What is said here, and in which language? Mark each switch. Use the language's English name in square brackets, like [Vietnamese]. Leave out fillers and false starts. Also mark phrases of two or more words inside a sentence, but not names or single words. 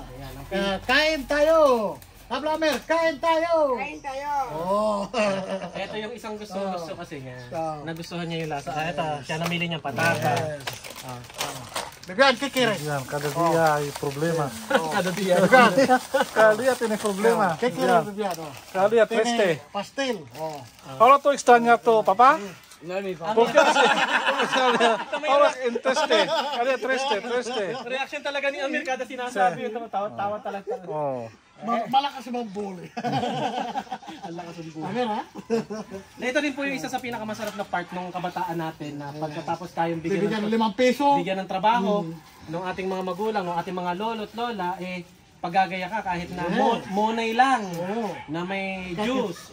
[Filipino] Kain tayo! Hablamer, kain tayo! Kain tayo! Oh. Ito yung isang gusto kasi niya. Nagustuhan niya yung lasa. Ito, siya namili niyang patatas. Bigyan, kikiris. Yan, kada dia ay problema. [Spanish] Kada dia. Cada dia tiene problema. [Filipino] Kikiris, bigyan. [Spanish] Cada dia triste. Pastel. Oh. Ahora tú extrañas tu papá? No, mi ¿Por qué así? Ahora en triste. Cada dia triste. [Filipino] Reaction talaga ni Amir kada sinasabi yung tawa talaga. Oh. Malakas yung mga bully. Ang lakas ng buhay. Amir, ha? Ito din po yung isa sa pinakamasarap na part ng kabataan natin na pagkatapos tayong Bibigyan ng 5 piso. bigyan ng trabaho ng ating mga magulang, ng ating mga lolo't lola, paggagaya ka kahit na monay lang na may juice.